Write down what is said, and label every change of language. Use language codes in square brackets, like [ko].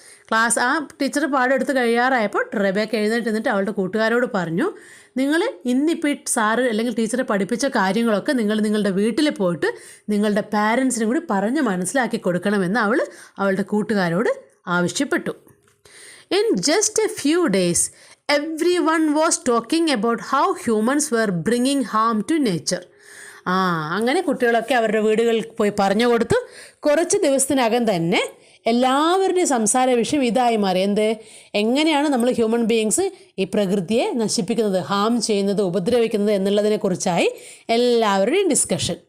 [ml] Class teacher പാടെടുത്ത് കഴിയാറായപ്പോൾ Rebecca എഴുന്നേറ്റ് നിന്നിട്ട് അവളുടെ കൂട്ടുകാരോട് പറഞ്ഞു, നിങ്ങൾ ഇന്നിപ്പോൾ സാറ് അല്ലെങ്കിൽ ടീച്ചറെ പഠിപ്പിച്ച കാര്യങ്ങളൊക്കെ നിങ്ങളുടെ വീട്ടിൽ പോയിട്ട് നിങ്ങളുടെ പാരൻസിനും കൂടി പറഞ്ഞ് മനസ്സിലാക്കി കൊടുക്കണമെന്ന് അവളുടെ കൂട്ടുകാരോട് ആവശ്യപ്പെട്ടു. [en] In just a few days, everyone was talking about how humans were bringing harm to nature. [ml] അങ്ങനെ കുട്ടികളൊക്കെ അവരുടെ വീടുകളിൽ പോയി പറഞ്ഞു കൊടുത്തു. കുറച്ച് ദിവസത്തിനകം തന്നെ എല്ലാവരുടെയും സംസാര വിഷയം ഇതായി മാറി. എങ്ങനെയാണ് നമ്മൾ ഹ്യൂമൻ ബീയിങ്സ് ഈ പ്രകൃതിയെ നശിപ്പിക്കുന്നത്, ഹാം ചെയ്യുന്നത്, ഉപദ്രവിക്കുന്നത് എന്നുള്ളതിനെക്കുറിച്ചായി എല്ലാവരുടെയും ഡിസ്കഷൻ.